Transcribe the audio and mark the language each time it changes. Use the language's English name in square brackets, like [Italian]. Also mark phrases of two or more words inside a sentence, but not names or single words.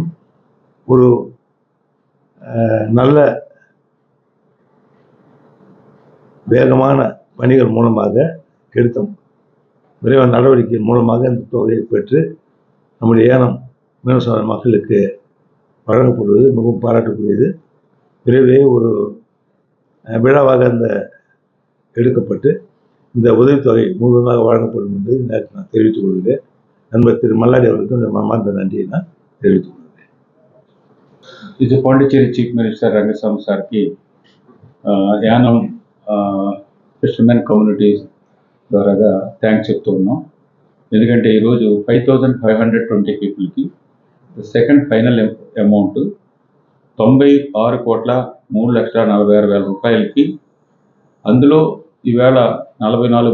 [Tamil] ஒரு நல்ல வேகமான பணிகள் மூலமாக எடுத்த விரைவான நடவடிக்கை மூலமாக இந்த தொகையை பெற்று நம்முடைய ஏனம் மீனவ சமுதாய மக்களுக்கு வழங்கப்படுவது மிகவும் பாராட்டக்கூடியது. விரைவிலே ஒரு விழாவாக அந்த எடுக்கப்பட்டு இந்த உதவித்தொகை முழுவதுமாக வழங்கப்படும் என்று நேற்று நான் தெரிவித்துக் கொள்கிறேன். நண்பர் திரு மல்லாடி அவர்களுக்கு மனமார்ந்த நன்றியை நான் தெரிவித்துக் கொள்கிறேன். [Telugu] ఇది పాండిచేరి [English] chief minister [Telugu] రంగస్వామి సార్కి యానం [English] fishermen communities [Telugu] ద్వారాగా థ్యాంక్స్ చెప్తూ ఉన్నాం. ఎందుకంటే ఈరోజు 5,520 పీపుల్కి [English] second final amount [Telugu] 96,03,46,000 రూపాయలకి, అందులో ఈవేళ 44